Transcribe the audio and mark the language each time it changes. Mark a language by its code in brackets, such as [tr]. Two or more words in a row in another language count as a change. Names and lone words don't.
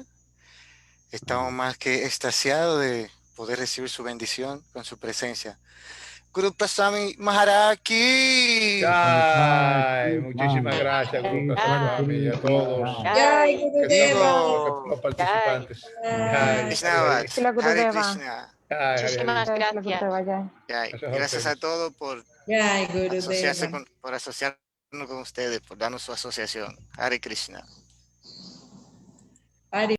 [es] Estamos más que extasiados de poder recibir su bendición con su presencia. [hi] Guru Prasami Maharaj ki. [es] Ay, muchísimas gracias, Guru Prasad y a todos Jai Vivo. los participantes. Vaishnavas, Sila Hare Gurudeva. Krishna. Muchísimas Sila gracias. [hi] Gurudeva, Jai. [es] Jai. Gracias a Gracias a ustedes. todos por Jai asociarse Gurudeva. por asociarnos con ustedes, por darnos su asociación. [sa] Hare Krishna. [es] Hare